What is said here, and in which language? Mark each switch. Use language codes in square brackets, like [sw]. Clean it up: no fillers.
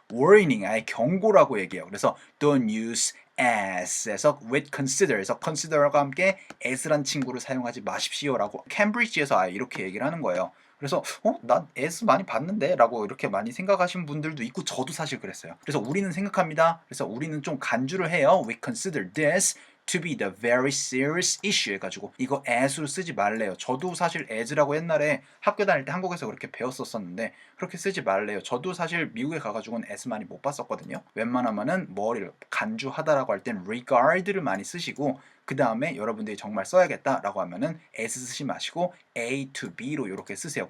[ko] warning, 아예 경고라고 얘기해요. 그래서 [en] don't use as [ko] 에서 with consider에서 consider과 함께 as란 친구를 사용하지 마십시오라고 캠브리지에서 아예 이렇게 얘기를 하는 거예요. 그래서 난 as 많이 봤는데 라고 이렇게 많이 생각하신 분들도 있고 저도 사실 그랬어요. 그래서 우리는 생각합니다. 그래서 우리는 좀 간주를 해요. [en] We consider this to be the very serious issue [ko] 해가지고 이거 as로 쓰지 말래요. 저도 사실 as라고 옛날에 학교 다닐 때 한국에서 그렇게 배웠었는데 그렇게 쓰지 말래요. 저도 사실 미국에 가가지고는 as 많이 못 봤었거든요. 웬만하면은 뭐를 간주하다라고 할 땐 regard를 많이 쓰시고 그 다음에 여러분들이 정말 써야겠다라고 하면은 as 쓰지 마시고 A to B로 이렇게 쓰세요.